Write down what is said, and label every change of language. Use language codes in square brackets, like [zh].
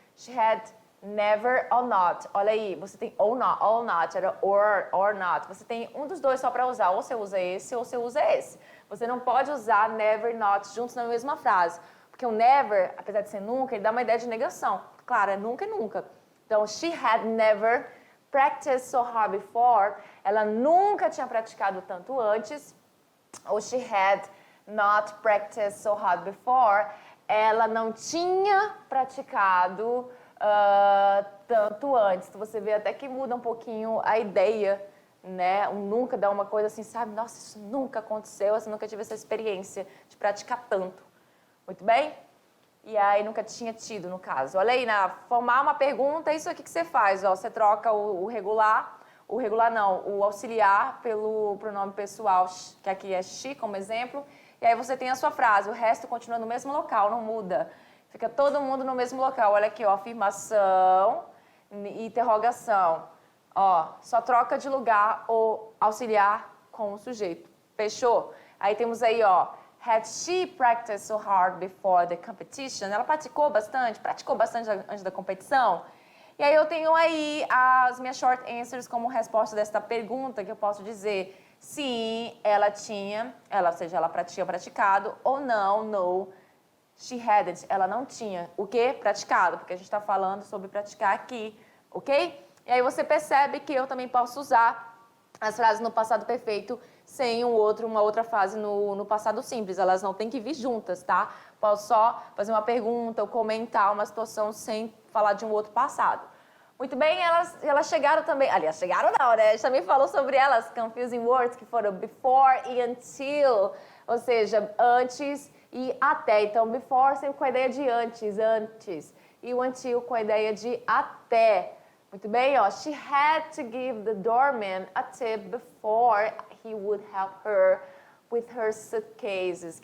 [en] She had never or not. [pt] Olha aí, você tem or not, era or not. Você tem um dos dois só para usar, ou você usa esse ou você usa esse. Você não pode usar never e not juntos na mesma frase, porque o never, apesar de ser nunca, ele dá uma ideia de negação. Claro, é nunca e nunca. [en] Então, she had never practiced so hard before. [pt] Ela nunca tinha praticado tanto antes. [en] Ou she had not practiced so hard before, [pt] ela não tinha praticado tanto antes. Então, você vê até que muda um pouquinho a ideia, né? O nunca dá uma coisa assim, sabe? Nossa, isso nunca aconteceu, eu nunca tive essa experiência de praticar tanto. Muito bem? E aí nunca tinha tido, no caso. Olha aí, formar uma pergunta, é isso aqui que você faz, ó. Você troca o regular não, o auxiliar pelo pronome pessoal, que aqui é she, como exemplo, e aí você tem a sua frase, o resto continua no mesmo local, não muda. Fica todo mundo no mesmo local. Olha aqui, ó, afirmação e interrogação. Ó, só troca de lugar o auxiliar com o sujeito. Fechou? Aí temos aí, ó, [en] had she practiced so hard before the competition? [pt] Ela praticou bastante antes da competição? E aí eu tenho aí as minhas short answers como resposta desta pergunta, que eu posso dizer sim, ela tinha praticado, ou não, [en] no, she hadn't, [pt] ela não tinha. O quê? Praticado, porque a gente está falando sobre praticar aqui, ok? E aí você percebe que eu também posso usar as frases no passado perfeito sem uma outra frase no passado simples. Elas não têm que vir juntas, tá? Posso só fazer uma pergunta ou comentar uma situação sem falar de um outro passado. Muito bem, elas chegaram também... Aliás, chegaram não, né? A gente também falou sobre elas, [en] confusing words, [pt] que foram before e until. Ou seja, antes e até. Então, before sempre com a ideia de antes. E o until com a ideia de até. Muito bem, ó. [en] She had to give the doorman a tip before he would help her with her suitcases.